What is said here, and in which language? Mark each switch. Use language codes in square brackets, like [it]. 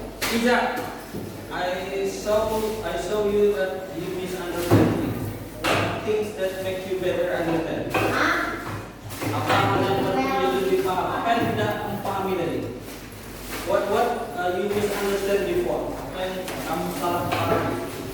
[en] Iza, I saw you that you misunderstand things. What things that make you better understand? [id] Apa yang membuat kamu lebih paham? Apa yang tidak kamu pahami tadi? [en] What you misunderstand before? [id] Apa yang kamu salah pahami?